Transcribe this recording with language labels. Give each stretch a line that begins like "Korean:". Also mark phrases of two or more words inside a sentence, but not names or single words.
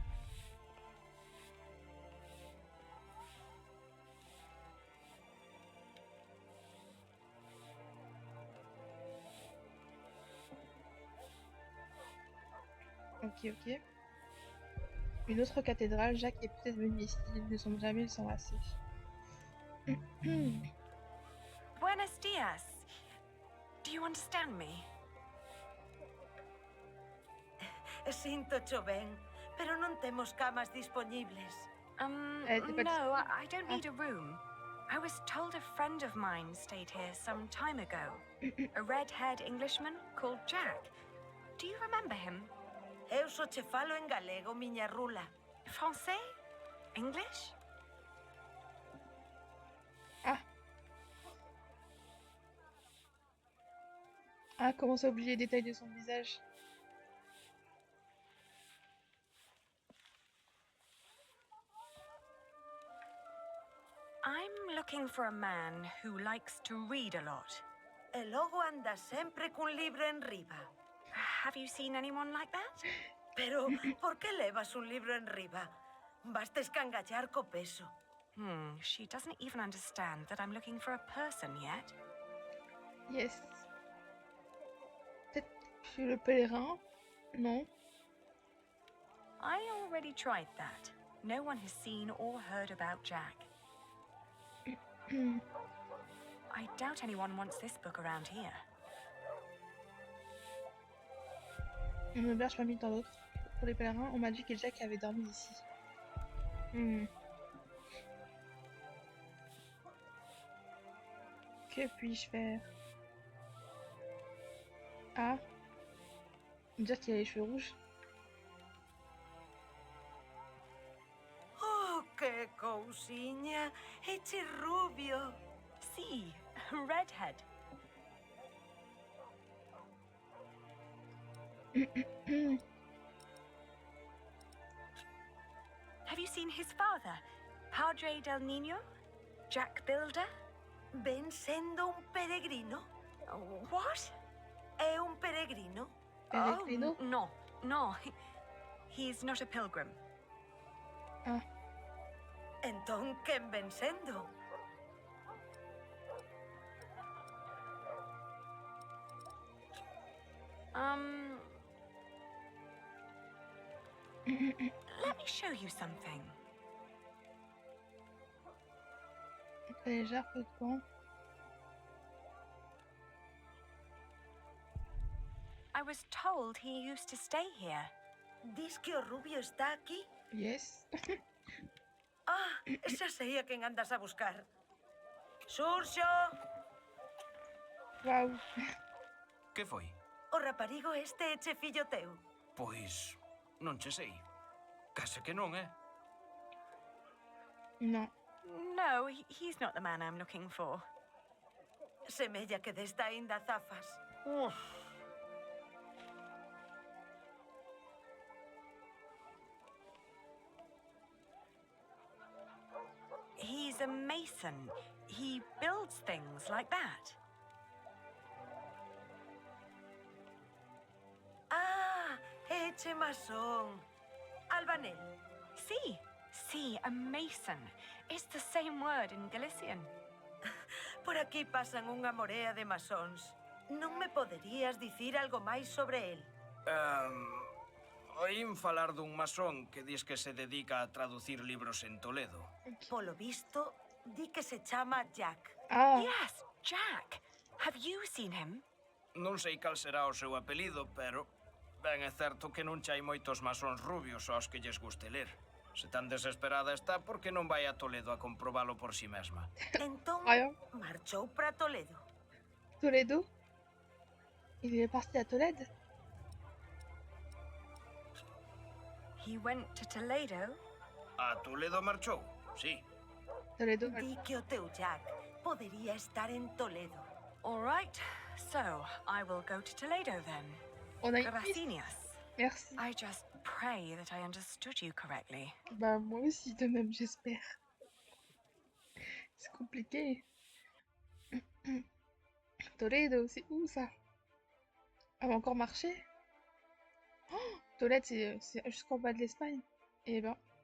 English: Ok, ok.
French: Une autre cathédrale, Jacques est peut-être venu ici, ils ne sont jamais s'enlacer.
Spanish: Buenos dias.
English: Do you understand me?
Galician: Sinto ben, pero non temos camas dispoñibles.
English: No, I don't need a room. I was told a friend of mine stayed here some time ago. A red-haired Englishman called Jack. Do you remember him?
Galician: Eu só che falo en galego, miña rula.
English: Français? English?
French: Ah, comment ça oublier les détails de son visage?
English: I'm looking for a man who likes to read a lot.
Galician: E logo anda sempre cun libro en riba.
English: Have you seen anyone like that?
Galician: Pero, por que levas un libro en riba? Basta escangallar co peso.
English: She doesn't even understand that I'm looking for a person yet. Yes.
French: Peut-être que je suis le pèlerin? Non.
English: I already tried that. No one has seen or heard about Jack. I doubt anyone wants this book around here.
French: Une auberge parmi tant d'autres. Pour les pèlerins, on m'a dit que Jack avait dormi ici. Que puis-je faire? Ah. Dire qu'il a les cheveux rouges.
Galician: Oh, que cousiña! Eche rubio!
English: See, redhead. Have you seen his father,
Spanish: Padre del Niño?
English: Jack Builder?
Galician: Ven sendo un peregrino?
English: What?
Galician: É un peregrino? Peregrino?
English: No. He's not a pilgrim. Ah.
Galician: Entón, quen ven sendo?
English: Let me show you something.
French: Légère, peu de temps.
English: I was told he used to stay here.
Galician: Dis que o rubio está aquí?
English: Yes.
Galician: Ah, xa sei a quen andas a buscar. Xurxo!
English: Wow.
Galician: Que foi? O raparigo este é che fillo teu? Pois, non che sei. Case que non, Non.
English: No, he's not the man I'm looking for.
Galician: Semella que desta aínda zafas.
English: He's a mason. He builds things like that.
Galician: Ah, é che masón. Albanel.
English: See, a mason. It's the same word in Galician.
Galician: Por aquí pasan unha morea de masóns. Non me poderías dicir algo máis sobre el? Oín falar dun masón que dis que se dedica a traducir libros en Toledo. Polo visto, Di que se chama Jack. Ah,
English: Yes, Jack. Have you seen him?
Galician: Non sei cal será o seu apelido, pero ben é certo que non hai moitos masóns rubios aos que lles guste ler. Se tan desesperada está, por que non vai a Toledo a comprobalo por si mesma? Entón,
French: voyons.
Galician: marchou para Toledo. Toledo.
French: Il est parti à Tolède.
English: He went to Toledo?
Galician: A Toledo marchou, sí. Toledo. Di que o teu Jack podería estar en Toledo.
English: All right, so I will go to Toledo then.
French: On a une piste.
Spanish: Gracias.
French: Merci.
English: I just pray that I understood you correctly.
French: Bah moi aussi de même, j'espère. C'est compliqué. Toledo, c'est où ça? Elle va encore marcher? Oh, Tolède, c'est jusqu'en bas de l'Espagne. Eh ben.